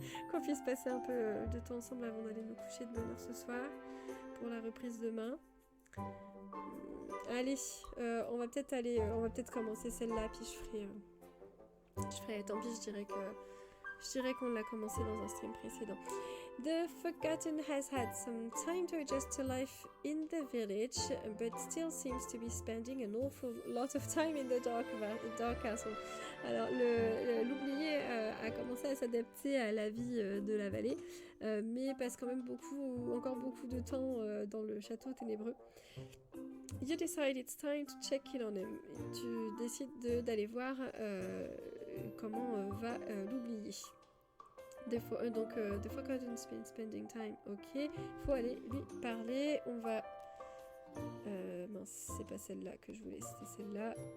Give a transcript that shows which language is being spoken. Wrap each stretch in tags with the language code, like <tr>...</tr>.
<fr>Qu'on puisse passer un peu de temps ensemble avant d'aller nous coucher de bonne heure ce soir pour la reprise demain. Allez, on va peut-être commencer celle-là, puis je ferai, tant pis, je dirais qu'on l'a commencé dans un stream précédent.</fr> <en>The Forgotten has had some time to adjust to life in the village, but still seems to be spending an awful lot of time in the dark castle.</en> <fr>Alors, l'oublié a commencé à s'adapter à la vie de la vallée, mais passe quand même encore beaucoup de temps dans le château ténébreux.</fr> <en>You decide it's time to check in on him.</en> <fr>Tu décides d'aller voir comment va l'oublié.</fr> <en>The Forgotten Spending Time, ok.</en> <fr>Faut aller lui parler. On va... mince, c'est pas celle-là que je voulais, c'était celle-là.</fr>